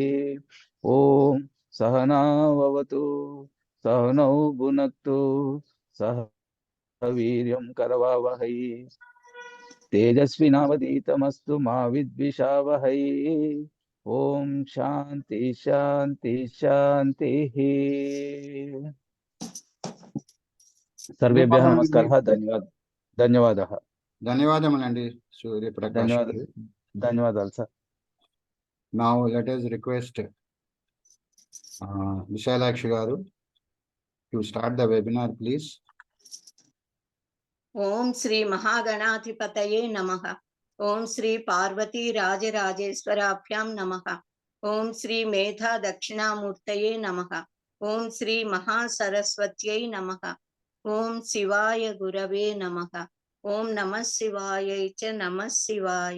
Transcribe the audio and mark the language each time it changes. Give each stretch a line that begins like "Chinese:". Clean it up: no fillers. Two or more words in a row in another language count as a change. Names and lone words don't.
Sanskrit: ओम सहनाववतु सहनौ भुनक्तु सह वीर्यं करवावहै तेजस्विनावधीतमस्तु मा विद्विषावहै। ओम शांति शांति शांतिः। सर्वेभ्यः नमस्कारः। धन्यवादः
Telugu: ధన్యవాదములండి సూర్యప్రకాష్
Sanskrit: धन्यवाद
Telugu: గారు. ధన్యవాదాలు సార్.
English: Now let us request Visalakshi garu to start the webinar, please.
Sanskrit: ओम श्री महागणाधिपतये नमः। ओम श्री पार्वती राजराजेश्वराभ्यां नमः। ओम श्री मेधा दक्षिणामूर्तये नमः। ओम श्री महासरस्वत्यै नमः। ओम शिवाय गुरवे नमः। ओम नमः शिवाय च नमः शिवाय।